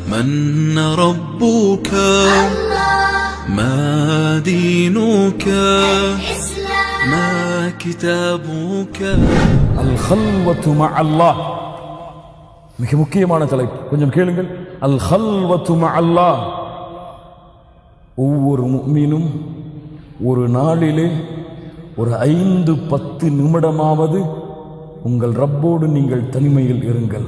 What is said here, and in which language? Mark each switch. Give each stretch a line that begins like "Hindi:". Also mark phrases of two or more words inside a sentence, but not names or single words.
Arabic: من ربك ما دينك ما كتابك الخلوة مع الله
Tamil: மிக முக்கியமான தலைப்பு. கொஞ்சம் கேளுங்கள்.
Arabic: الخلوة مع الله.
Tamil: ஒவ்வொரு முஃமினும் ஒரு நாளிலே ஒரு 5-10 நிமிடமாவது உங்கள் ரப்போடு நீங்கள் தனிமையில் இருங்கள்.